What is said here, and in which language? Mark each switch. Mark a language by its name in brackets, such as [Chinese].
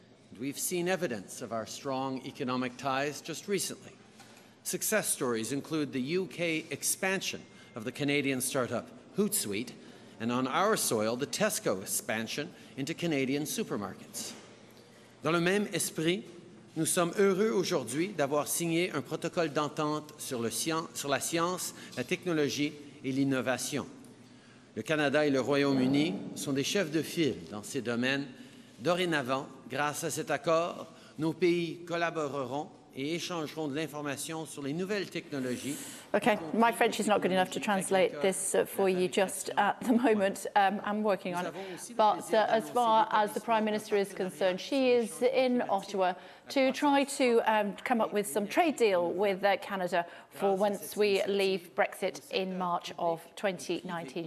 [English] And we've seen evidence of our strong economic ties just recently. Success stories include the UK expansion of the Canadian startup Hootsuite, and on our soil, the Tesco expansion into Canadian supermarkets. [French] Dans le même esprit, nous sommes heureux aujourd'hui d'avoir signé un protocole d'entente sur la science, la technologie et l'innovation. Le Canada et le Royaume-Uni sont des chefs de file dans ces domaines. Dorénavant, grâce à cet accord, nos pays collaboreront et échangeront de l'information sur les nouvelles technologies. [English] Okay, my French is not good enough to translate this for you just at the moment. I'm working on it. But as far as the Prime Minister is concerned, she is in Ottawa to try to come up with some trade deal with Canada for once we leave Brexit in March of 2019.